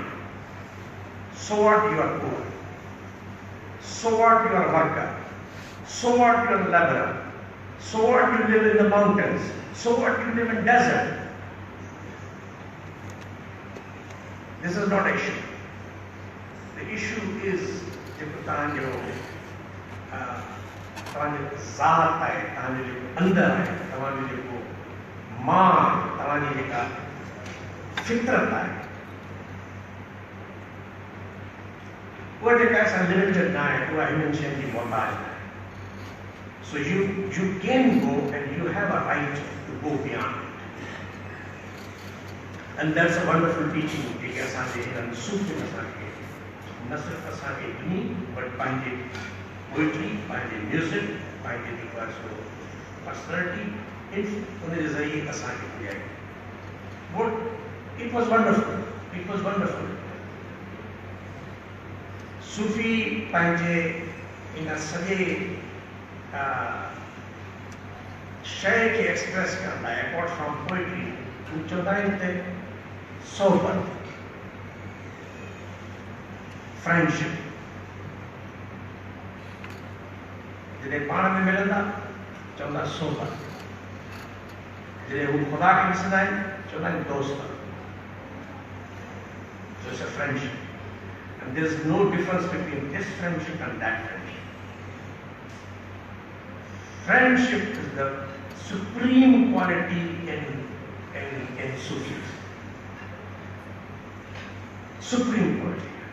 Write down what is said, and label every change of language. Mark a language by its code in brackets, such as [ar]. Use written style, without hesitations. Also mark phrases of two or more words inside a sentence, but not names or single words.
[en] So what, you are poor, so what, you are a worker, so what, you are a laborer, so what, you live in the mountains, so what, you live in desert. This is not an issue. The issue is [sd] जेको तव्हांजो ज़ात आहे, तव्हांजो जेको अंदरि आहे, तव्हांजो जेको मां, तव्हांजी जेका फितरत आहे, वो जेका असां लिमिटेड ना आहे उहा हिननि शयुनि जी मोहताज न आहे. [en] So you can go and you have a right to go beyond it. And that's a wonderful teaching [sd] जेके असांजे हिननि सूफ़ियुनि असांखे न सिर्फ़ु असांखे ॾिनी but पंहिंजे पोइट्री, पंहिंजे म्यूज़िक, पंहिंजे जेको आहे सो पर्सनैलिटी उन जे ज़रिए असांखे ॿुधाई. [en] It was wonderful. It was wonderful. [sd] सूफ़ी पंहिंजे इन सॼे शइ खे एक्सप्रेस करण लाइ [en] apart from poetry [sd] हू चवंदा आहिनि त सोहबत, फ्रेंडशिप, जॾहिं पाण में मिलंदा चवंदा सोहबत, जॾहिं हू ख़ुदा खे ॾिसंदा आहिनि चवंदा आहिनि दोस्त. [en] So it's a friendship. And there is no difference between this friendship and that friendship. Friendship is the supreme quality in Sufism. Supreme quality.